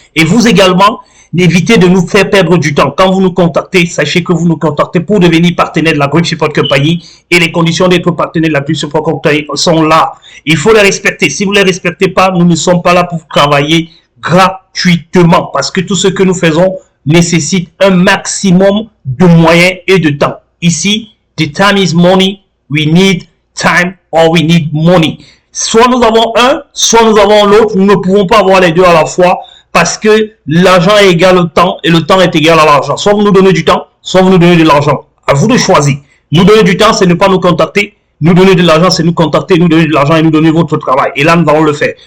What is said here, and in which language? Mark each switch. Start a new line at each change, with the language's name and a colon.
French: Et vous également, évitez de nous faire perdre du temps. Quand vous nous contactez, sachez que vous nous contactez pour devenir partenaire de la Group Support Company et les conditions d'être partenaire de la Group Support Company sont là. Il faut les respecter. Si vous ne les respectez pas, nous ne sommes pas là pour travailler gratuitement parce que tout ce que nous faisons nécessite un maximum de moyens et de temps.
English: Ici, the time is money, we need time or we need money.
French: Soit nous avons un, soit nous avons l'autre. Nous ne pouvons pas avoir les deux à la fois parce que l'argent est égal au temps et le temps est égal à l'argent. Soit vous nous donnez du temps, soit vous nous donnez de l'argent. À vous de choisir. Nous donner du temps, c'est ne pas nous contacter. Nous donner de l'argent, c'est nous contacter, nous donner de l'argent et nous donner votre travail. Et là, nous allons le faire.